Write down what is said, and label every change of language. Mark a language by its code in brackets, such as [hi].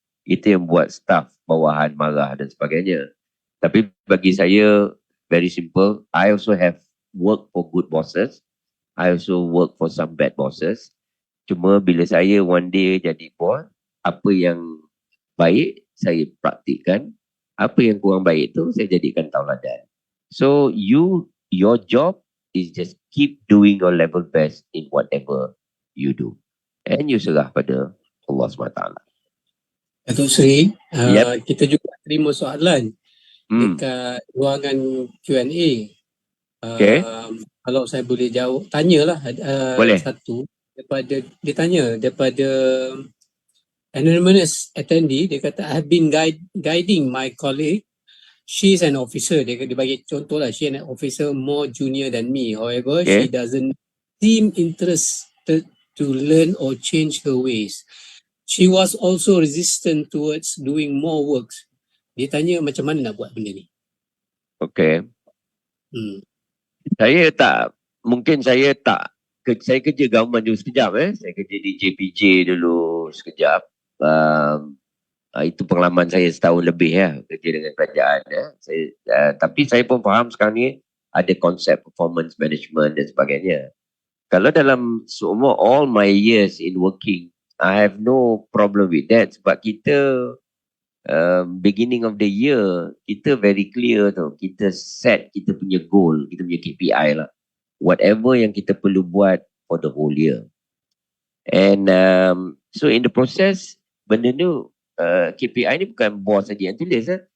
[ms] Itu yang buat staff bawahan marah dan sebagainya. Tapi bagi saya, [en] very simple. I also have worked for good bosses. I also work for some bad bosses. [ms] Cuma bila saya one day jadi bos, apa yang baik saya praktikkan, apa yang kurang baik tu saya jadikan tauladan. [en] So your job is just keep doing your level best in whatever you do. [ms] And you serah pada Allah SWT. Datuk Seri, kita juga terima soalan dekat ruangan Q&A. Okay. Kalau saya boleh jawab, tanyalah satu daripada anonymous attendee. Dia kata, [en] I have been guiding my colleague. She is an officer. [ms] Dia bagi contoh lah, [en] she is an officer more junior than me. However, she doesn't seem interested to learn or change her ways. She was also resistant towards doing more works. [ms] Dia tanya macam mana nak buat benda ni. Okay. Saya kerja government dulu sekejap. Saya kerja di JPJ dulu sekejap. Itu pengalaman saya setahun lebih kerja dengan kerajaan. Tapi saya pun faham sekarang ni ada konsep performance management dan sebagainya. Kalau dalam semua [en] all my years in working, I have no problem with that. [ms] Sebab kita [en] beginning of the year, [ms] kita [en] very clear [ms] tu. Kita set kita punya goal, kita punya KPI lah. whatever yang kita perlu buat [en] for the whole year. And so in the process, [ms] benda ni KPI ni bukan boss saja yang tulis.